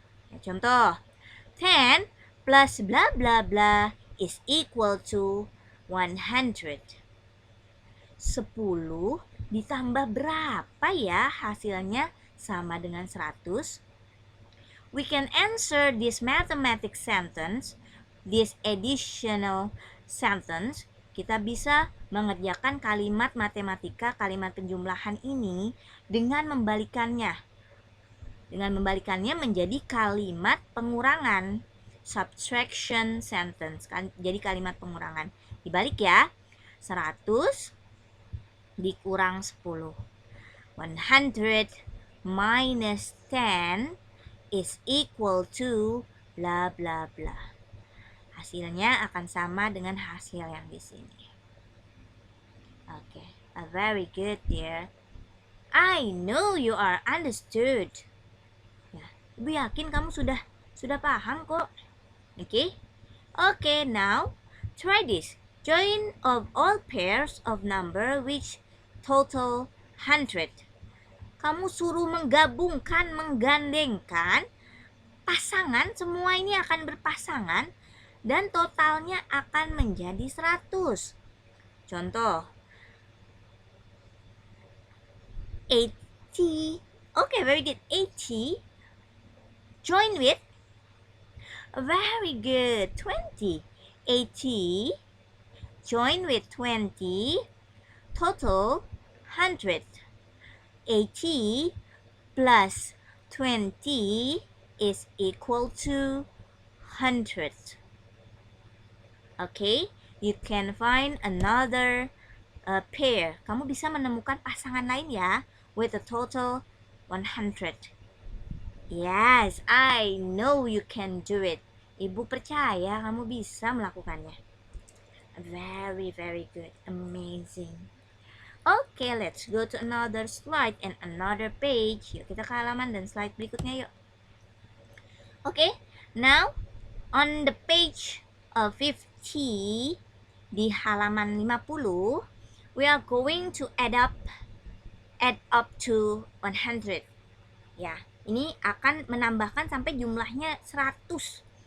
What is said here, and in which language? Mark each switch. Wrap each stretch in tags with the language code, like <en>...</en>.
<id>Ya, contoh,</id> <en>10 plus bla bla bla is equal to 100.</en> <id>10 ditambah berapa ya hasilnya sama dengan 100?</id> <en>We can answer this mathematical sentence, this additional sentence.</en> <id>Kita bisa mengerjakan kalimat matematika, kalimat penjumlahan ini dengan membalikannya. Dengan membalikannya menjadi kalimat pengurangan,</id> <en>subtraction sentence,</en> <id>jadi kalimat pengurangan. Dibalik ya, 100 dikurang 10.</id> <en>100 minus 10 is equal to bla bla bla.</en> <id>Hasilnya akan sama dengan hasil yang di sini.</id> <en>Okay, very good, dear. I know you are understood.</en> <id>Ibu yakin kamu sudah paham kok.</id> <en>Okay, now try this. Join of all pairs of number which total 100.</en> <id>Kamu suruh menggabungkan, menggandengkan pasangan, semua ini akan berpasangan dan totalnya akan menjadi 100. Contoh 80.</id> <en>Okay, very good. 80 join with, very good, 20. 80 join with 20, total 100. 80 plus 20 is equal to 100. Okay, you can find another pair.</en> <id>Kamu bisa menemukan pasangan lain ya,</id> <en>with a total 100. Yes, I know you can do it.</en> <id>Ibu percaya kamu bisa melakukannya.</id> <en>Very, very good. Amazing. Okay, let's go to another slide and another page.</en> <id>Yuk kita ke halaman dan slide berikutnya yuk.</id> <en>Okay, now on the page 50,</en> <id>di halaman 50,</id> <en>we are going to add up to 100.</en> <id>Ya, ini akan menambahkan sampai jumlahnya 100.</id>